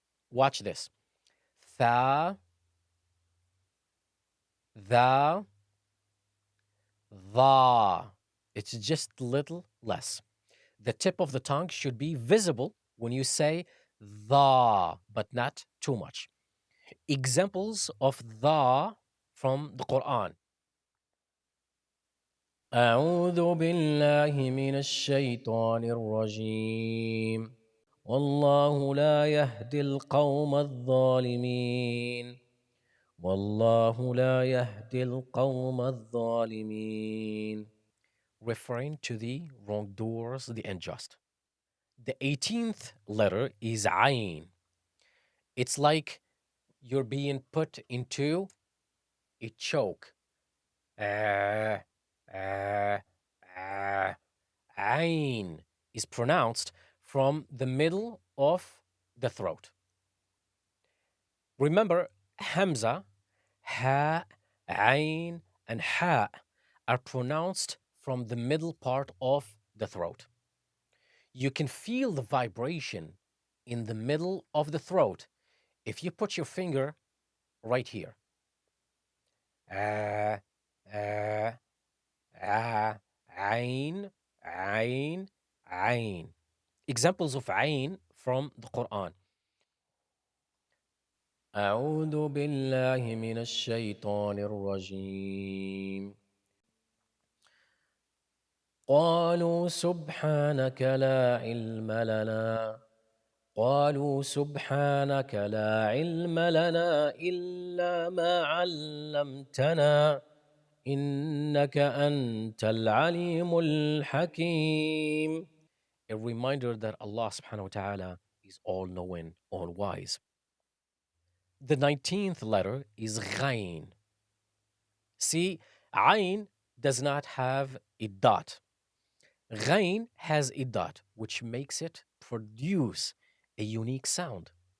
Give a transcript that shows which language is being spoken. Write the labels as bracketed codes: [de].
[en] Watch this. Tha, the, the. It's just a little less. The tip of the tongue should be visible when you say the, but not too much. Examples of the from the Quran. [ar] أعوذ بالله من الشيطان الرجيم. والله لا يهدي القوم الظالمين. والله لا يهدي القوم الظالمين. [en] Referring to the wrongdoers, the unjust. The 18th letter is Ain. It's like you're being put into a choke. Uh, uh, uh, Ain is pronounced from the middle of the throat. Remember, Hamza, Ha, Ain, and Ha are pronounced from the middle part of the throat. You can feel the vibration in the middle of the throat if you put your finger right here. Ah, ah, ah, Ain, Ain, Ain. Examples of Ain from the Quran. [ar] أعوذ بالله من الشيطان الرجيم. قالوا سبحانك لا علم لنا قالوا سبحانك لا علم لنا إلا ما علمتنا إنك أنت العليم الحكيم. [en] A reminder that Allah subhanahu wa ta'ala is all knowing, all wise. The 19th letter is Ghain. See, Ain does not have a dot. Ghain has a dot, which makes it produce a unique sound.